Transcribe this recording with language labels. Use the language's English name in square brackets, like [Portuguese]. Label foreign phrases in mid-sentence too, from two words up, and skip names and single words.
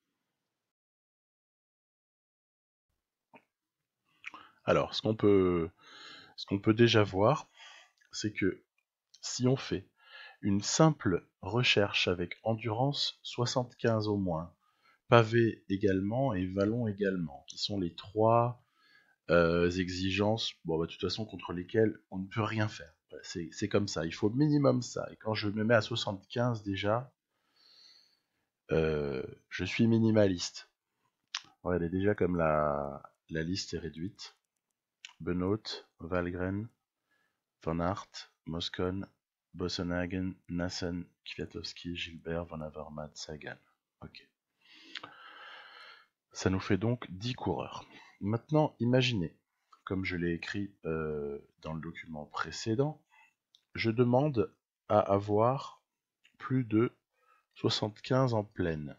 [French] Alors, ce qu'on peut déjà voir, c'est que si on fait une simple recherche avec endurance 75 au moins, pavé également et vallon également, qui sont les trois exigences, de toute façon contre lesquelles on ne peut rien faire. Voilà, c'est comme ça, il faut minimum ça. Et quand je me mets à 75 déjà, je suis minimaliste. Regardez déjà comme la liste est réduite. Benoît, Valgren, Van Aert, Moscon, Bossenhagen, Nassen, Kwiatkowski, Gilbert, Van Avermaet, Sagan. Ok. Ça nous fait donc 10 coureurs. Maintenant, imaginez, comme je l'ai écrit dans le document précédent, je demande à avoir plus de 75 en pleine.